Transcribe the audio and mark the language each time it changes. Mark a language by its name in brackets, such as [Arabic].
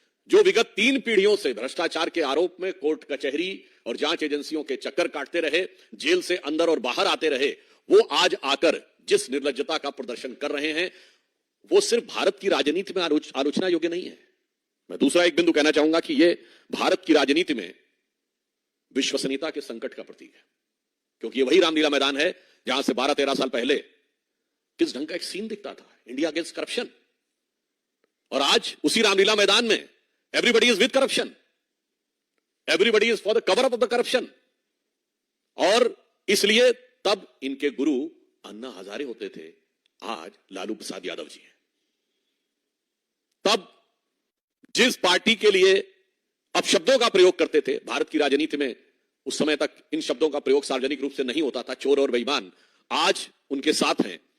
[Hindi] जो विगत 3 पीढ़ियों से भ्रष्टाचार के आरोप में कोर्ट कचहरी और जांच एजेंसियों के चक्कर काटते रहे, जेल से अंदर और बाहर आते रहे, वो आज आकर जिस निर्लज्जता का प्रदर्शन कर रहे हैं, वो सिर्फ भारत की राजनीति में आलोचना योग्य नहीं है। मैं दूसरा एक बिंदु कहना चाहूंगा कि ये भारत की राजनीति में विश्वसनीयता के संकट का प्रतीक है। क्योंकि ये वही रामलीला मैदान है जहां से 12-13 साल पहले किस ढंग का एक सीन दिखता था, इंडिया अगेंस्ट करप्शन। और आज उसी रामलीला मैदान में [English] everybody is with corruption, everybody is for the cover up of the corruption। [Hindi] और इसलिए तब इनके गुरु अन्ना हजारे होते थे, आज लालू प्रसाद यादव जी हैं। तब जिस पार्टी के लिए अपशब्दों का प्रयोग करते थे भारत की राजनीति में, उस समय तक इन शब्दों का प्रयोग सार्वजनिक रूप से नहीं होता था, चोर और बेईमान, आज उनके साथ हैं।